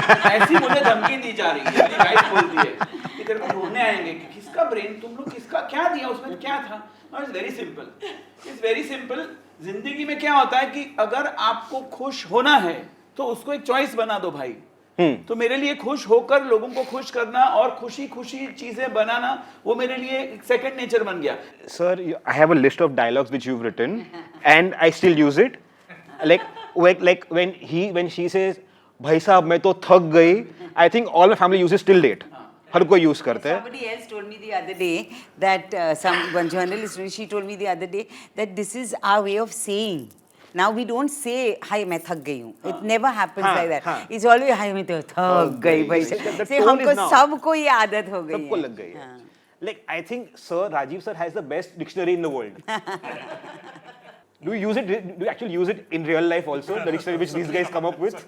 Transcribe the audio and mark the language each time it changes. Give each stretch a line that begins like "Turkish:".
Hindi: ऐसी मुझे धमकी दी जा रही है मेरी वाइफ बोलती है कि तेरे को ढूंढने आएंगे कि किसका ब्रेन तुम लोग किसका क्या दिया उसमें क्या था
English: it's very simple
Hindi: जिंदगी में क्या होता है कि अगर आपको खुश होना है तो उसको एक चॉइस बना दो भाई तो मेरे लिए खुश होकर लोगों को खुश करना और खुशी खुशी चीजें बनाना वो मेरे लिए एक सेकंड नेचर बन गया
English: Sir, I have a list of dialogues which you've written and I still use it. Like when she says, "Bhai
Hindi: साहब मैं तो थक गई,"
English: I think all my family uses till date.
Hindi: हर कोई use करते हैं.
English: Somebody else told me the other day that one journalist, she told me the other day that this is our way of saying. Now we don't say, "Hi,
Hindi: मैं थक गई हूँ."
English: It never happens like that. It's always, "Hi,
Hindi: मैं तो थक गई भाई." से हमको सबको ये आदत हो गई है. सबको लग गई है.
English: Like I think Sir Rajiv sir has the best dictionary in the world. Do you use it? Do you actually use it in real life also? The dictionary which these guys come up with?